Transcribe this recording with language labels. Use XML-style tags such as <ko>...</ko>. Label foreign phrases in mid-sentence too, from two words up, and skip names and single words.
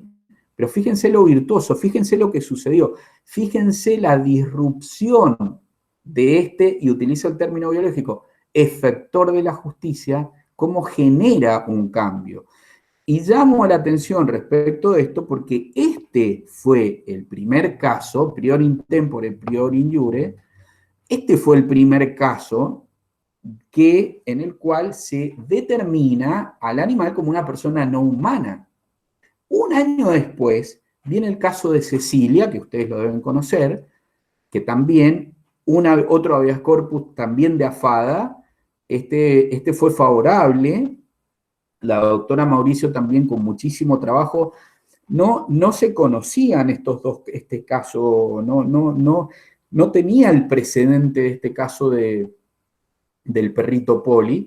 <es>Pero fíjense lo virtuoso, fíjense lo que sucedió, fíjense la disrupción de este, y utilizo el término biológico, efector de la justicia, cómo genera un cambio. Y llamo la atención respecto de esto porque este fue el primer caso,</es> <la>prior in tempore, prior in iure,</la> <es>este fue el primer caso en el cual se determina al animal como una persona no humana. Un año después viene el caso de Cecilia, que ustedes lo deben conocer, que también, otro</es> <la>habeas corpus</la> <es>también de AFADA, este fue favorable. La doctora Mauricio también con muchísimo trabajo. No se conocían este caso, no tenía el precedente de este caso del perrito Poli.</es>